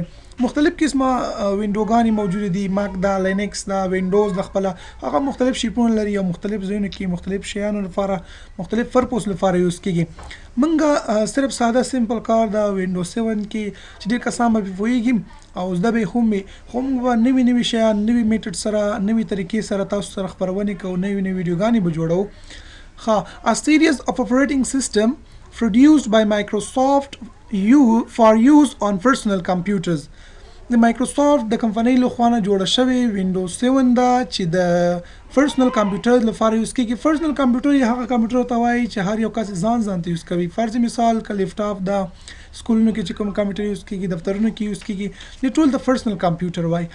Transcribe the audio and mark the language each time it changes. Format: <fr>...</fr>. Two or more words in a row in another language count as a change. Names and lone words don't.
<ps>مختلف قسمه وینډوګانې موجودې دي، ماک دا، لینکس دا، وینډوز د خپله هغه مختلف شیپونه لري او مختلف ځایونو کې مختلف شیانو لپاره مختلف پرپوز لپاره یوز کېږي. موږ صرف ساده سمپل کار د وینډوز 7 کې چې ډېر کسان به پوهېږي او زده به هم وي، خو موږ به نوي شیان نوي میټډ سره نوي طریقې سره تاسو سره خپرونې کوو، نوي ویډیوګانې به جوړو.</ps> <en>A series of operating system produced by Microsoft for use on personal computers.</en> <ps>د مایکروسافت د کمپنۍ لخوا نه جوړه شوې وینډوز 7 ده چې د</ps> <en>personal computer</en> <ps>لپاره یوز کېږي.</ps> <en>personal computer</en> <ps>یا هغه کمپیوټر ته وایي چې هر یو کس ځان ته یوز کوي. فرض مثال که لیپټاپ ده، سکولونو کې چې کوم کمپیوټر یوز کېږي، دفترونو کې یوز کېږي، د ټول د</ps> <en>personal computer</en> <ps>وایي.</ps>